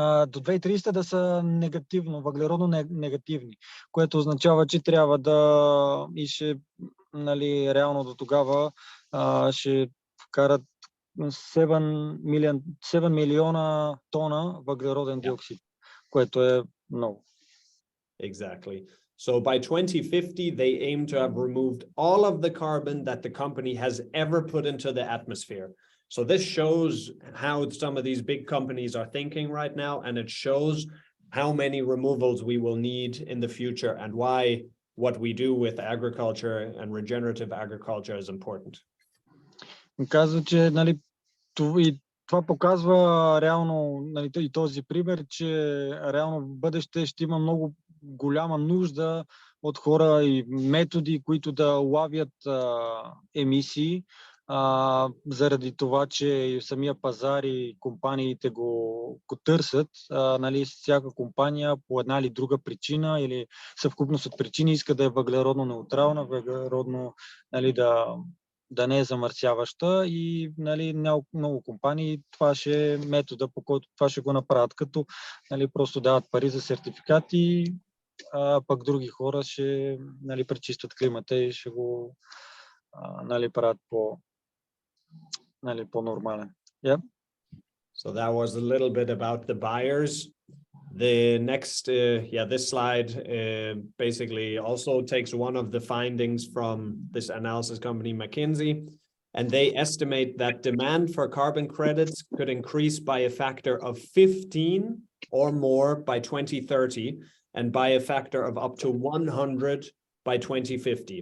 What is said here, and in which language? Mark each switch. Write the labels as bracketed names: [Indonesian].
[Bulgarian] До 2030 да са негативно, въглеродно негативни, което означава, че трябва да и ще, нали, реално до тогава ще вкарат 7 милиона тона въглероден диоксид, което е много. [English] Exactly. So by 2050, they aim to have removed all of the carbon that the company has ever put into the atmosphere. So this shows how some of these big companies are thinking right now, and it shows how many removals we will need in the future and why what we do with agriculture and regenerative agriculture is important. [Bulgarian] Казва, че нали, това показва реално, нали, и този пример, че реално в бъдеще ще има много голяма нужда от хора и методи, които да лавят емисии, заради това, че самия пазар и компаниите го търсят. Нали, всяка компания по една или друга причина или съвкупност от причини иска да е въглеродно неутрална, въглеродно, нали, да не е замърсяваща и нали, много компании това ще е метода, по който това ще го направят, като нали, просто дават пари за сертификати, а пък други хора ще нали, пречистват климата и ще го нали, правят нали, по-нормален. [English] Yeah. So that was a little bit about the buyers. The next, this slide basically also takes one of the findings from this analysis company, McKinsey, and they estimate that demand for carbon credits could increase by a factor of 15 or more by 2030, and by a factor of up to 100 by 2050.